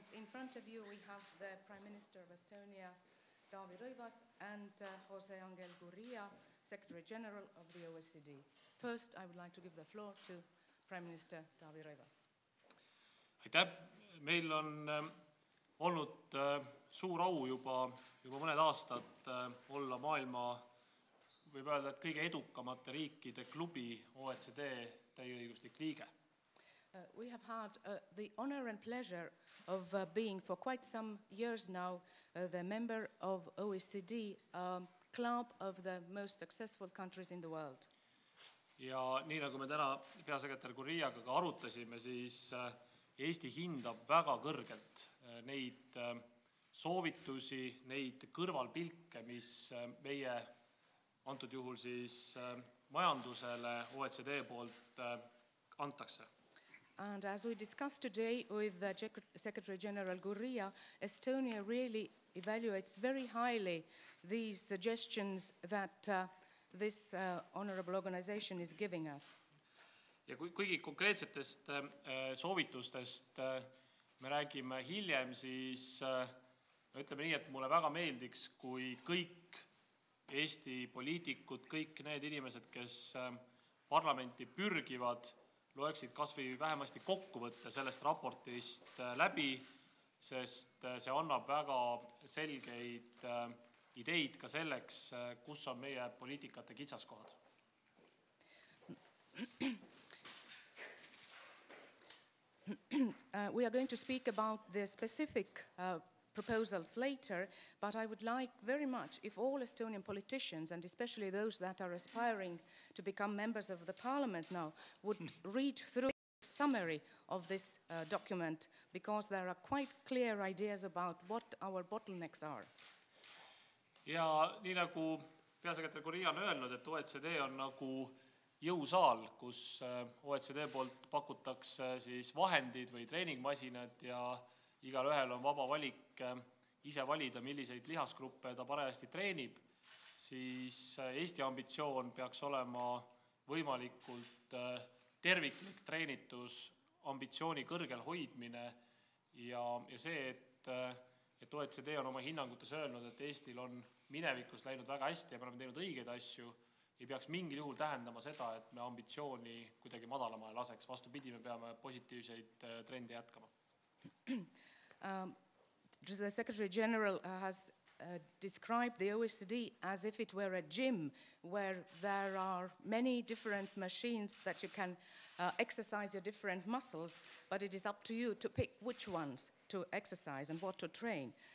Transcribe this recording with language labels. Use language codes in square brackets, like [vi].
[en] front of you we have the Prime Minister of Estonia, Taavi Rõivase, and Jose Angel Gurria, Secretary General of the OECD. First, I would like to give the floor to Prime Minister Taavi Rõivase. [et] Aitäh! Meil on olnud suur au juba mõned aastad olla maailma, võib öelda, et kõige edukamate riikide klubi OECD täieõiguslik liige. [en] We have had the honor and pleasure of being for quite some years now the member of OECD club of the most successful countries in the world. [et] Ja nii nagu me täna peasekretär Gurriaga ka arutasime, siis Eesti hindab väga kõrgelt neid soovitusi, neid kõrvalpilke, mis meie antud juhul siis majandusele OECD poolt antakse. [en] And as we discussed today with the Secretary General Gurria, Estonia really evaluates very highly these suggestions that this honorable organization is giving us. [et] Ja kuigi konkreetsetest soovitustest me räägime hiljem, siis ütleme nii, et mulle väga meeldiks, kui kõik Eesti poliitikud, kõik need inimesed, kes parlamenti pürgivad, loeksid kas või vähemasti kokkuvõtte sellest raportist läbi, sest see annab väga selgeid ideid ka selleks, kus on meie poliitikate kitsaskohad. [en] We are going to speak about the specific proposals later, but I would like very much if all Estonian politicians, and especially those that are aspiring to become members of the parliament now, would read through a summary of this document, because there are quite clear ideas about what our bottlenecks are. [et] Ja nii nagu peasekretär Gurria on öelnud, et OECD on nagu jõusaal, kus OECD poolt pakutakse siis vahendid või treeningmasinad ja igal ühel on vaba valik ise valida, milliseid lihasgruppe ta parajasti treenib, siis Eesti ambitsioon peaks olema võimalikult terviklik treenitus, ambitsiooni kõrgel hoidmine ja see, et OECD on oma hinnangutes öelnud, et Eestil on minevikus läinud väga hästi ja me oleme teinud õigeid asju, ei peaks mingil juhul tähendama seda, et me ambitsiooni kuidagi madalamale laseks. Vastupidi, me peame positiivseid trendi jätkama. [en] The Secretary General has described the OECD as if it were a gym where there are many different machines that you can exercise your different muscles, but it is up to you to pick which ones to exercise and what to train.